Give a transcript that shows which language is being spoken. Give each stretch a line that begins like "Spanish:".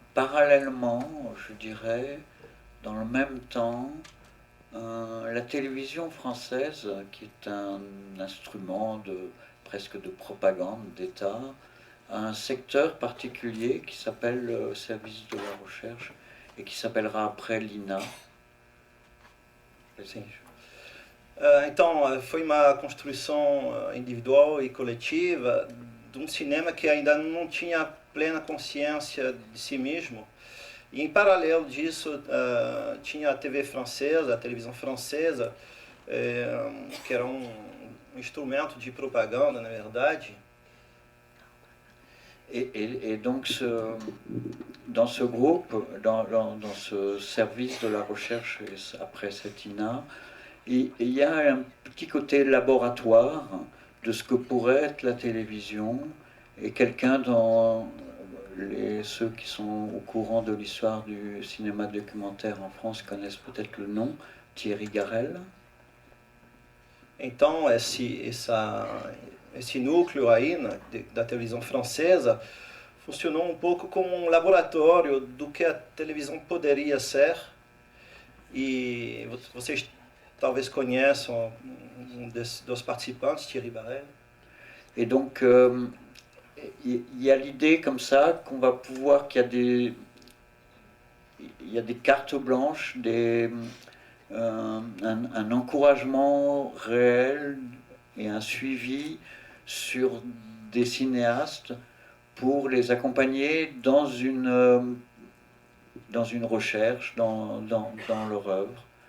French: Parallèlement, je dirais, dans le même temps, la télévision française, qui est un instrument presque de propagande d'État, a un secteur particulier qui s'appelle le service de la recherche et qui s'appellera après l'INA.
Portuguese: Sim. Então, foi uma construção individual e coletiva de um cinema que ainda não tinha plena consciência de si mesmo. E em paralelo disso, tinha a TV francesa, a televisão francesa, que era um instrumento de propaganda, na verdade.
French: Et donc, dans ce groupe, dans ce service de la recherche après cette INA, il y a un petit côté laboratoire de ce que pourrait être la télévision, et quelqu'un dans ceux qui sont au courant de l'histoire du cinéma documentaire en France connaissent peut-être le nom, Thierry Garel.
Portuguese: Então, esse núcleo aí da televisão francesa funcionou um pouco como um laboratório do que a televisão poderia ser. E vocês talvez conheçam um dos participantes, Thierry Garel.
French: Et donc, il y a l'idée comme ça qu'on va pouvoir, il y a des cartes blanches, un encouragement réel et un suivi sur des cinéastes pour les accompagner dans une recherche, dans leur œuvre.